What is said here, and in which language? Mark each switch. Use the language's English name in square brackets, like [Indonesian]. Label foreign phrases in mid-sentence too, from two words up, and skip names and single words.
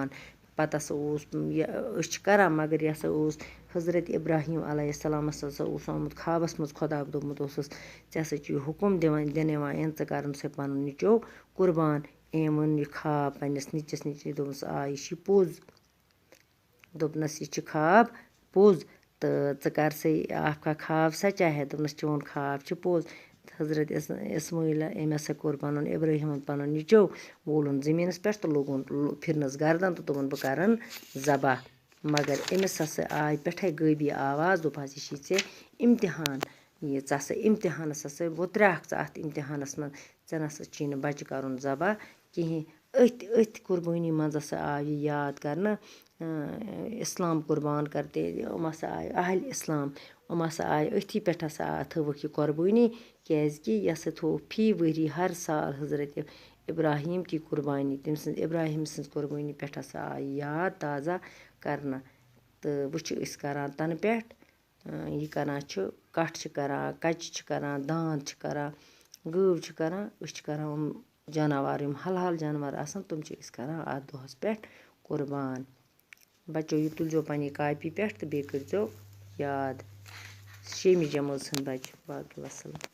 [Kashmiri] پتہٕ ہسا اوس یہِ أسۍ چھِ کران، مگر یہِ ہسا اوس حضرت ابراہیم علیہ السلامس ہسا اوس آمُت خوابس منٛز خۄدا دوٚپمُت اوسُس ژےٚ ہسا چھُ یہِ حُکم دِنہٕ یِوان ژٕ کرُن سا پنُن نیٚچو قربان. أمۍ ووٚن یہِ خواب پننِس نیٚچوِس دوٚپنس آ یہِ چھُ پوٚز، دوٚپنس یہِ چھُ خواب پوٚز تہٕ ژٕ کر سا [Urdu] آپ کا خواب سچا ہے. [Kashmiri] دوٚپنس چون خواب چھُ پوٚز. حضرت اسماعیل أمۍ ہسا کوٚر پنُن ابراہیٖمن پنُن نیٚچو وولُن زٔمیٖنس پٮ۪ٹھ تہٕ لوگُن پھرنس گردن تہٕ دوٚپُن بہٕ کرن ذبح. مگر أمِس ہسا آے پٮ۪ٹھے غٲبی آواز، دوٚپ حظ یہِ چھی ژےٚ امتحان، یہِ ژٕ ہسا امتحانس ہسا وُتریٛاکھ ژٕ اتھ امتحانس منٛز، ژےٚ نسا چھی نہٕ بچہِ کرُن ذبح کِہیٖنۍ. أتھۍ قربٲنی منٛز ہسا آو یہِ یاد کرنہٕ اسلام [Urdu] قربان کرتے. [Kashmiri] یِم ہسا آے اہلِ اسلام، یِم ہسا آے أتھی پٮ۪ٹھ ہسا تھٲوٕکھ یہِ قۄربٲنی. کیٛازِ کہِ یہِ ہسا تھوٚوُکھ فی ؤری ہر سال حضرت ابراہیم [Urdu] کی قربانی، [Kashmiri] تٔمۍ سٕنٛز ابراہیم سٕنٛز قربٲنی پٮ۪ٹھ ہسا آیہِ یاد تازہ کرنہٕ. تہٕ وۄنۍ چھِ أسۍ کران تنہٕ پٮ۪ٹھ یہِ کَران چھِ کَٹھ چھِ کَران کَچہِ چھِ کَران دانٛد چھِ کَران گٲو چھِ کَران أسۍ چھِ کَران یِم جاناوار یِم حلال جاناوار آسان تِم چھِ أسۍ کَران اَتھ دۄہَس پٮ۪ٹھ قُربان بَچو یہِ تُلزیو پنٛنہِ کاپی پٮ۪ٹھ تہٕ بیٚیہِ کٔرۍزیو یاد 6 جمٲژ ہٕنٛدۍ بَچہِ باقٕے وَسَلام